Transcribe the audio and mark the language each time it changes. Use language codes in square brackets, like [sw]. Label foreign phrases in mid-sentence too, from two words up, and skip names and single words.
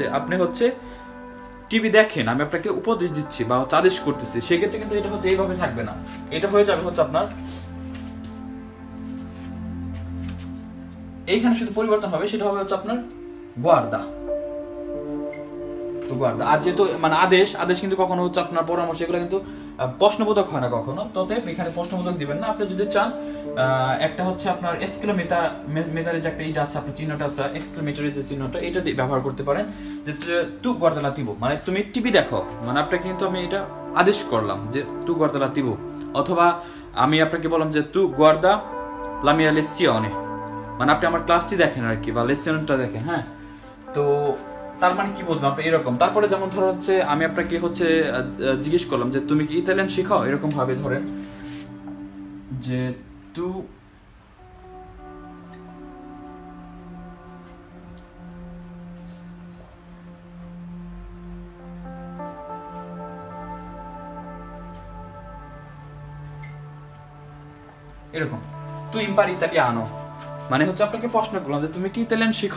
[bn] আপনি হচ্ছে টিভি দেখেন, আমি আপনাকে উপদেশ দিচ্ছি বা হচ্ছে আদেশ করতেছি, সেক্ষেত্রে কিন্তু এটা হচ্ছে এইভাবে থাকবে না, এটা হয়ে যাবে হচ্ছে আপনার এইখানে শুধু পরিবর্তন হবে, সেটা হবে হচ্ছে আপনার গুয়ার্দা। তো guarda আর যেহেতু মানে আদেশ কিন্তু কখনো হচ্ছে আপনার পরামর্শ এগুলো কিন্তু প্রশ্নবোধক হয় না কখনো, তবে এখানে প্রশ্নবোধক দিবেন না। আপনি যদি চান একটা হচ্ছে আপনার এক্সক্লেমেটারের যে একটা এটা আছে, আপনার চিহ্নটা আছে এক্সক্লেমেটারের যে চিহ্নটা, এটা দিয়ে ব্যবহার করতে পারেন যে [it] tu guarda l'attimo, [bn] মানে তুমি টিভি দেখো, মানে আপনাকে কিন্তু আমি এটা আদেশ করলাম যে [it] tu guarda l'attimo, [bn] অথবা আমি আপনাকে বললাম যে [it] tu guarda la mia lezione, [bn] মানে আপনি আমার ক্লাসটি দেখেন আর কি, বা লেসনটা দেখেন। হ্যাঁ, তো তার মানে কি বুঝলাম আপনি এরকম। তারপরে যেমন ধরো হচ্ছে আমি আপনাকে হচ্ছে জিজ্ঞেস করলাম যে তুমি কি ইতালিয়ান শিখাও, এরকম ভাবে ধরেন যে তু এরকম তুই [it] impari italiano, [bn] মানে হচ্ছে আপনাকে প্রশ্ন করলাম যে তুমি কি ইতালিয়ান শিখো।